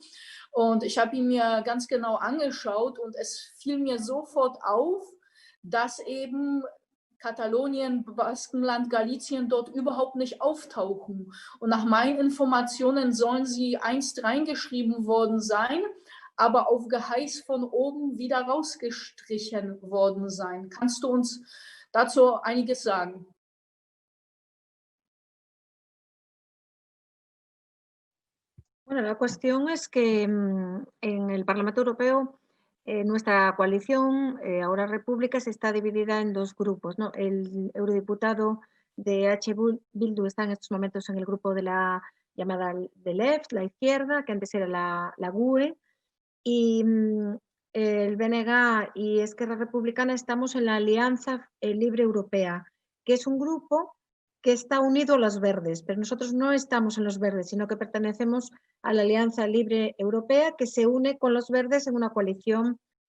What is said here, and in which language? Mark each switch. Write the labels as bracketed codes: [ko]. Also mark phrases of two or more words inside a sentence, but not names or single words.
[de] Und ich habe ihn mir ganz genau angeschaut und es fiel mir sofort auf, dass eben Katalonien, Baskenland, Galicien dort überhaupt nicht auftauchen. Und nach meinen Informationen sollen sie einst reingeschrieben worden sein, aber auf Geheiß von oben wieder rausgestrichen worden sein. Kannst du uns dazu einiges sagen? [es] Bueno, la cuestión es que en el Parlamento Europeo nuestra coalición, ahora Repúblicas, está dividida en dos grupos, ¿no? El eurodiputado de H. Bildu está en estos momentos en el grupo de la llamada de Left, la izquierda, que antes era la GUE, y el BNG y Esquerra Republicana estamos en la Alianza Libre Europea, que es un grupo que está unido a los verdes, pero nosotros no estamos en los verdes, sino que pertenecemos a la Alianza Libre Europea, que se une con los verdes en una coalición